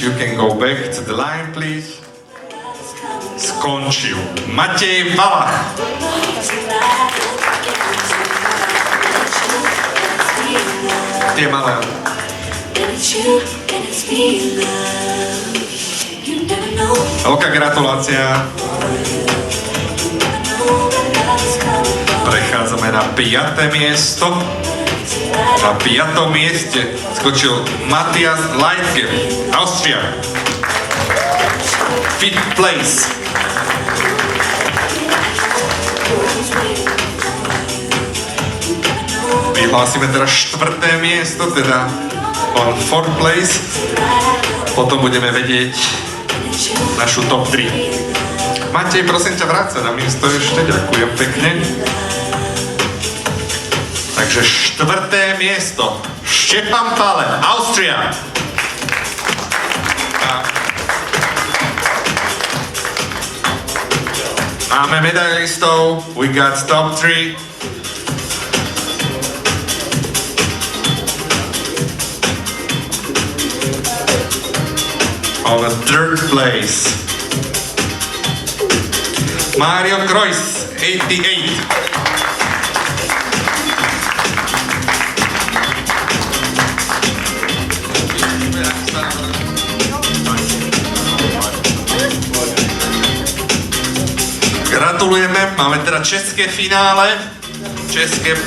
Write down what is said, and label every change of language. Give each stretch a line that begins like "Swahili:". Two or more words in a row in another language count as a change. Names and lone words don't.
English: You can go back to the line, please.
Slovak: Skončil Matej Valach. Tie malé. Veľká gratulácia. Prechádzame na 5. miesto. Na 5. mieste skočil Matthias Leitgeb, Austria.
English: 5th place.
Slovak: Vyhlásime teraz 4. miesto, teda
English: on 4th place.
Slovak: Potom budeme vedieť našu top 3. Matej, prosím ťa, vráť sa na miesto ešte, ďakujem pekne. Takže 4. miesto. Štefan Pale, Austria. Máme medailistov.
English: We got top 3. On the 3rd place. Mario Kreuz, 88.
Slovak: Gratulujeme, máme teda české finále, české 1.